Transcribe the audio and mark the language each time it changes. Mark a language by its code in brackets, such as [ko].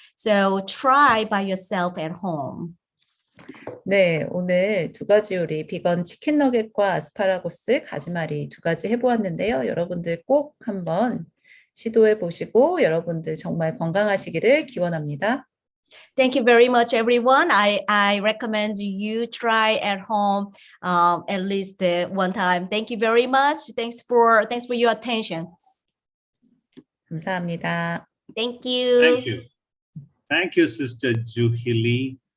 [en] So try by yourself at home. [ko] 네, 오늘 두 가지 요리, 비건 치킨 너겟과 아스파라거스 가지말이 두 가지 해보았는데요. 여러분들 꼭 한번 시도해 보시고 여러분들 정말 건강하시기를 기원합니다. [en] Thank you very much, everyone. I recommend you try at home at least one time. Thank you very much. Thanks for your attention. [ko] 감사합니다. [en] Thank you. Thank you. Thank you, Sister Juhi Lee.